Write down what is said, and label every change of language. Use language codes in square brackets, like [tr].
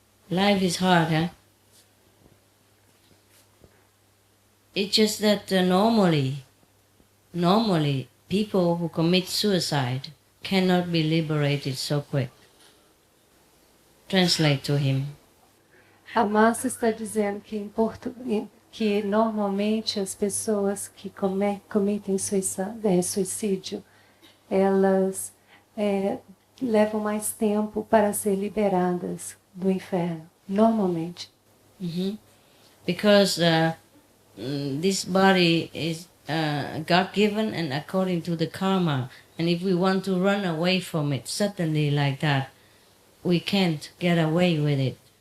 [en] Life is hard, huh? It's just that normally, people who commit suicide cannot be liberated so quick. Translate to him. [pt] A Márcia está dizendo que em português, que normalmente as pessoas que cometem suicídio, elas levam mais tempo para ser liberadas do inferno, normalmente. [en] Because this body is God-given and according to the karma, and if we want to run away from it suddenly like that, we can't get away with it.